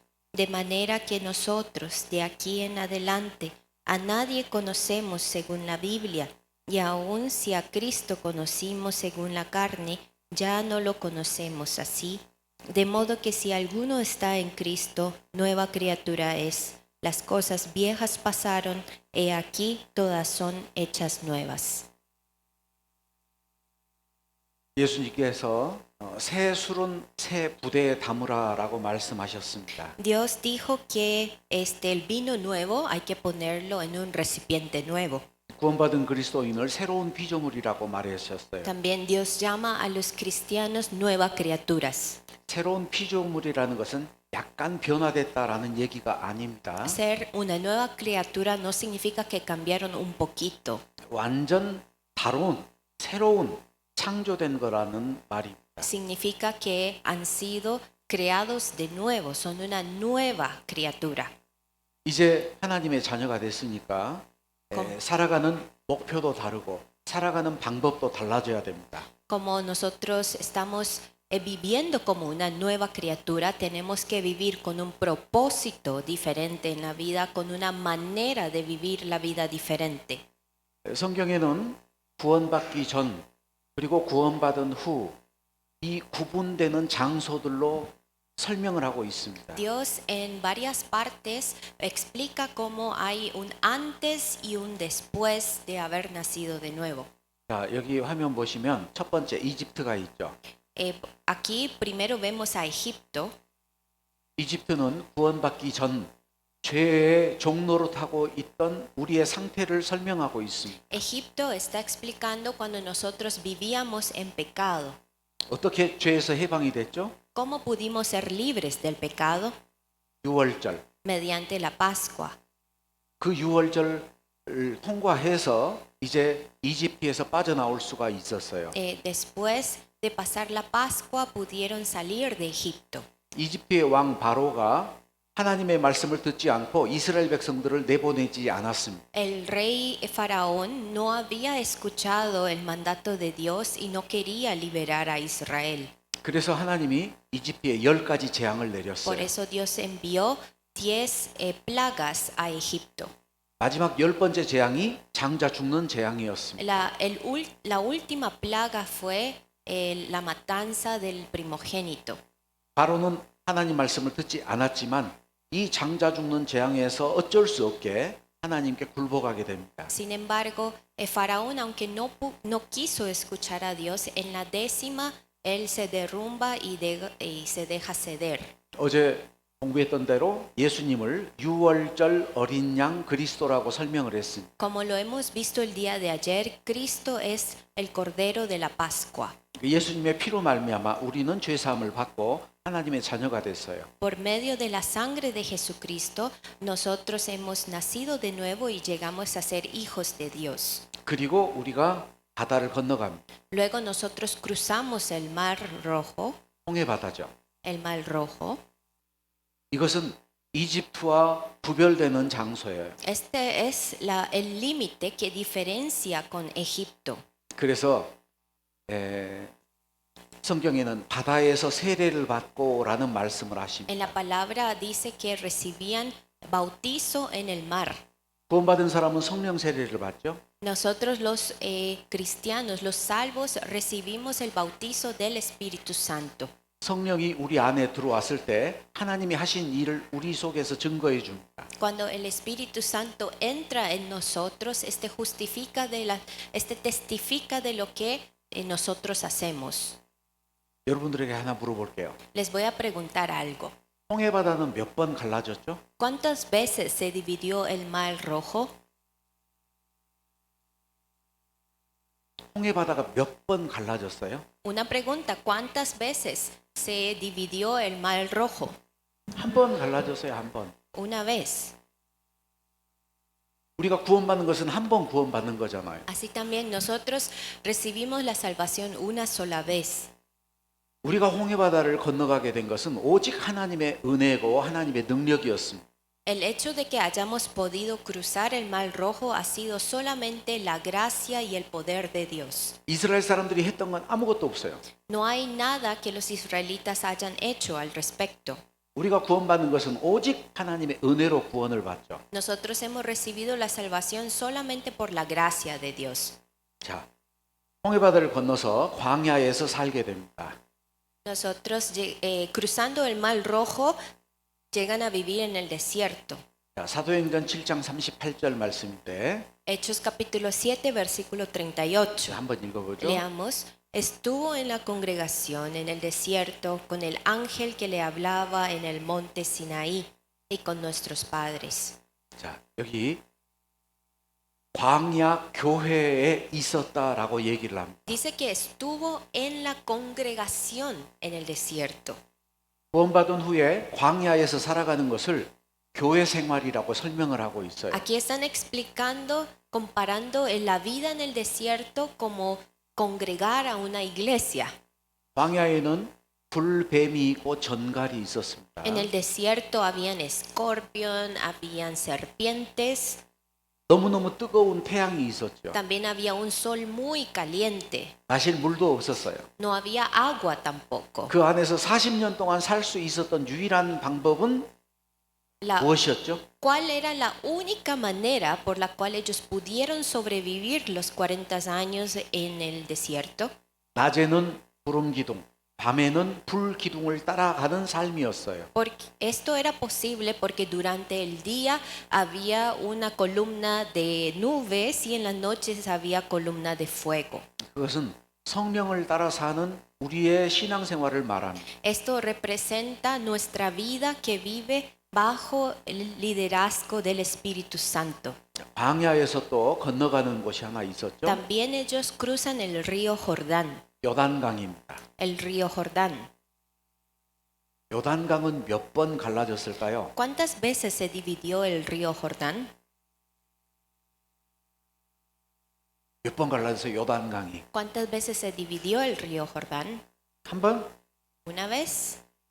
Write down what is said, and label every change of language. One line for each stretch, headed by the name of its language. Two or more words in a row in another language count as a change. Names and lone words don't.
Spanish: De manera que nosotros, de aquí en adelante, a nadie conocemos según la Biblia, y aun si a Cristo conocimos según la carne, Ya no lo conocemos así, de modo que si alguno está en Cristo, nueva criatura es. Las cosas viejas pasaron, he aquí todas son hechas nuevas.
Korean: 예수님께서 새 술은 새 부대에 담으라라고 말씀하셨습니다.
Spanish: Dios dijo que el vino nuevo hay que ponerlo en un recipiente nuevo.
Korean: 구원받은 그리스도인을 새로운 피조물이라고 말하셨어요.
Spanish: También Dios llama a los cristianos nuevas criaturas.
Korean: 새로운 피조물이라는 것은 약간 변화됐다라는 얘기가 아닙니다.
Spanish: Ser una nueva criatura no significa que cambiaron un poquito.
Korean: 완전 다른 새로운 창조된 거라는 말입니다.
Spanish: Significa que han sido creados de nuevo, son una nueva criatura.
Korean: 이제 하나님의 자녀가 됐으니까 살아가는 목표도 다르고 살아가는 방법도 달라져야 됩니다.
Spanish: Como nosotros estamos viviendo como una nueva criatura, tenemos que vivir con un propósito diferente en la vida, con una manera de vivir la vida diferente.
Korean: 성경에는 구원받기 전 그리고 구원받은 후 이 구분되는 장소들로 설명을 하고 있습니다.
Spanish: Dios en varias partes explica cómo hay un antes y un después de haber nacido de nuevo.
Korean: 자, 여기 화면 보시면 첫 번째 이집트가 있죠.
Spanish: Aquí primero vemos a Egipto.
Korean: 이집트는 구원받기 전 죄의 종로로 타고 있던 우리의 상태를 설명하고 있습니다.
Spanish: Egipto está explicando cuando nosotros vivíamos en pecado.
Korean: 어떻게 죄에서 해방이 됐죠?
Spanish: ¿Cómo pudimos ser libres del pecado?
Korean: 유월절.
Spanish: Mediante la Pascua.
Korean: 그 유월절을 통과해서 이제 이집트에서 빠져나올 수가 있었어요.
Spanish: Después de pasar la Pascua pudieron salir de Egipto.
Korean: 이집트의 왕 바로가 하나님의 말씀을 듣지 않고 이스라엘 백성들을 내보내지 않았습니다.
Spanish: El rey Faraón no había escuchado el mandato de Dios y no quería liberar a Israel.
Korean: 그래서 하나님이 이집트에 10가지 재앙을
Spanish: Por
Korean: 내렸어요.
Spanish: eso Dios envió 10 plagas a Egipto.
Korean: 마지막 10번째 재앙이 장자 죽는 재앙이었습니다.
Spanish: La última plaga fue la matanza del primogénito.
Korean: 바로는 하나님 말씀을 듣지 않았지만 이 장자 죽는 재앙에서 어쩔 수 없게 하나님께 굴복하게 됩니다.
Spanish: Sin embargo, Faraón, aunque no quiso escuchar a Dios, en la 10ª él se derrumba y se deja ceder.
Korean: 어제 공부했던 대로 예수님을 유월절 어린 양 그리스도라고 설명을 했습니다.
Spanish: Como lo hemos visto el día de ayer, Cristo es el Cordero de la Pascua.
Korean: 예수님의 피로 말미암아 우리는 죄 사함을 받고 하나님의 자녀가 됐어요.
Spanish: Por medio de la sangre de Jesucristo, nosotros hemos nacido de nuevo y llegamos a ser hijos de Dios.
Korean: 그리고 우리가 바다를 건너갑니다.
Spanish: Luego nosotros cruzamos el Mar Rojo,
Korean: 홍해 바다죠.
Spanish: el Mar Rojo.
Korean: 이것은 이집트와 구별되는 장소예요.
Spanish: Este es el límite que diferencia con Egipto.
Korean: 그래서 성경에는 바다에서 세례를 받고라는 말씀을 하십니다.
Spanish: En la palabra dice que recibían bautizo en el mar.
Korean: 구원받은 사람은 성령 세례를 받죠.
Spanish: Nosotros los cristianos, los salvos, recibimos el bautizo del Espíritu Santo.
Korean: 성령이 우리 안에 들어왔을 때 하나님이 하신 일을 우리 속에서 증거해 줍니다.
Spanish: Cuando el Espíritu Santo entra en nosotros, este testifica de lo que nosotros hacemos.
Korean: 여러분들에게 하나 물어볼게요.
Spanish: Les voy a preguntar algo.
Korean: 홍해 바다는 몇 번 갈라졌죠?
Spanish: ¿Cuántas veces se dividió el Mar Rojo?
Korean: 홍해 바다가 몇 번 갈라졌어요?
Spanish: Una pregunta, ¿cuántas veces se dividió el Mar Rojo?
Korean: 한 번 갈라졌어요, 한 번.
Spanish: Una vez.
Korean: 우리가 구원받는 것은 한 번 구원받는 거잖아요.
Spanish: Así también nosotros recibimos la salvación una sola vez.
Korean: 우리가 홍해 바다를 건너가게 된 것은 오직 하나님의 은혜고 하나님의 능력이었습니다.
Spanish: El hecho de que hayamos podido cruzar el Mar Rojo ha sido solamente la gracia y el poder de Dios.
Korean: 이스라엘 사람들이 했던 건 아무것도 없어요.
Spanish: No hay nada que los israelitas hayan hecho al respecto.
Korean: 우리가 구원받는 것은 오직 하나님의 은혜로 구원을 받죠.
Spanish: Nosotros hemos recibido la salvación solamente por la gracia de Dios.
Korean: 자, 홍해바다를 건너서 광야에서 살게 됩니다.
Spanish: Nosotros cruzando el Mar Rojo llegan a vivir en el desierto.
Korean: 자, 사도행전 7장 38절 말씀인데
Spanish: Hechos capítulo 7, versículo 38.
Korean: 한번 읽어보죠.
Spanish: Leamos. Estuvo en la congregación en el desierto con el ángel que le hablaba en el monte Sinaí y con nuestros padres.
Korean: 자, 여기 광야 교회에 있었다라고 얘기를 합니다.
Spanish: Dice que estuvo en la congregación en el desierto.
Korean: 구원받은 후에 광야에서 살아가는 것을 교회 생활이라고 설명을 하고 있어요.
Spanish: Aquí están explicando, comparando la vida en el desierto como congregar a una iglesia.
Korean: 광야에는 불뱀이 있고 전갈이 있었습니다.
Spanish: En el desierto habían escorpión, habían serpientes,
Korean: 너무너무 뜨거운 태양이 있었죠.
Spanish: también había un sol muy caliente.
Korean: 마실 물도 없었어요.
Spanish: No había agua tampoco.
Korean: 그 안에서 40년 동안 살 수 있었던 유일한 방법은 무엇이었죠?
Spanish: ¿Cuál era la única manera por la cual ellos pudieron sobrevivir los 40 años en el desierto?
Korean: 낮에는 구름 기둥, 밤에는 불 기둥을 따라가는 삶이었어요.
Spanish: Porque esto era posible porque durante el día había una columna de nubes y en las noches había columna de fuego.
Korean: 그것은 성령을 따라 사는 우리의 신앙생활을 말합니다.
Spanish: Esto representa nuestra vida que vive bajo el liderazgo del Espíritu Santo.
Korean: 광야에서 또 건너가는 곳이 하나 있었죠.
Spanish: También ellos cruzan el río Jordán,
Korean: 요단강입니다.
Spanish: el río Jordán.
Korean: 요단강은 몇 번 갈라졌을까요?
Spanish: ¿Cuántas veces se dividió el río Jordán?
Korean: 몇 번 갈라져서 요단강이?
Spanish: ¿Cuántas veces se dividió el río Jordán?
Korean: 한 번?
Spanish: ¿Una vez?